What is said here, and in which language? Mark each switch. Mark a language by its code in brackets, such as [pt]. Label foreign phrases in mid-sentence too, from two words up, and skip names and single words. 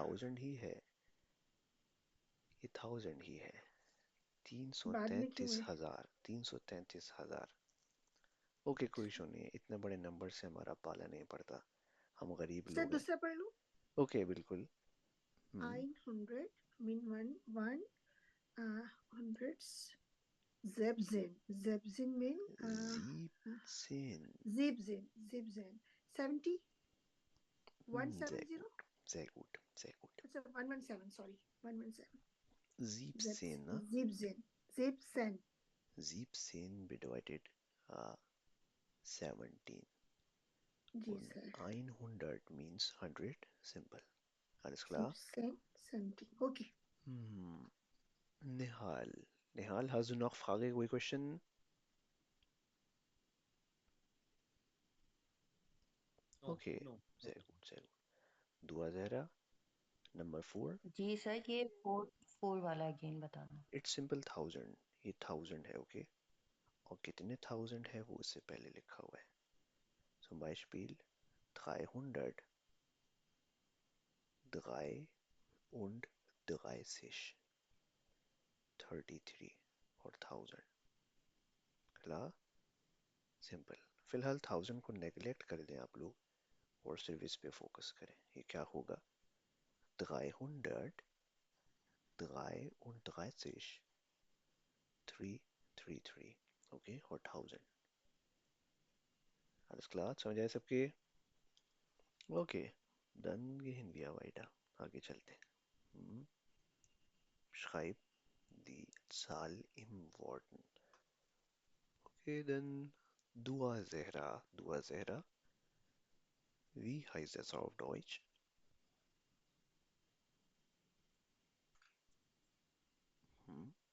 [hi] 1000 ही है. ये 1000 ही है. बाद में क्यों है? 333,000. ओके, कोई इशू नहीं है. इतने बड़े नंबर से हमारा पाला नहीं पड़ता. हम गरीब सर लोग हैं. दूसरा पढ़ लूं. ओके, बिल्कुल. [en] 100 mean 1 hundreds. Zebzin mean [de] Siebzehn. Zebzin 70. Sehr 170? gut, sehr gut, sehr gut. [en] It's a 117, sorry. 117. 17, [de] ne? 17. 17. 17 bedeutet 17. [hi] जी [de] Und [en] sir. 100 means 100, simple. [de] Alles klar? 17. Okay. Nihal. Nihal, hast du noch Frage, [hi] कोई question? [en] No, Okay, no. [de] sehr gut, sehr gut. [en] Dua Zehra, number 4. [hi] जी सर ये फोर वाला अगेन बताना [en] It's simple 1000. [hi] ये 1000 है, okay? और कितने 1000 है वो उससे पहले लिखा हुआ है. [de] Zum Beispiel 300, 3 und 30. [hi] 33 और 1000. कला सिंपल. फिलहाल 1000 को नेगलेक्ट कर दें आप लोग और सिर्फ इस पे फोकस करें. ये क्या होगा? 300, 33, 333. ओके, और 1000. [de] Alles klar? [hi] समझ आए सबके? ओके, [de] dann gehen wir weiter. [hi] आगे चलते हैं. [de] Schreib die Zahl in Worten. [en] Okay, dann Dua Zehra. Dua Zehra. [de] Wie heißt das auf Deutsch? Hm?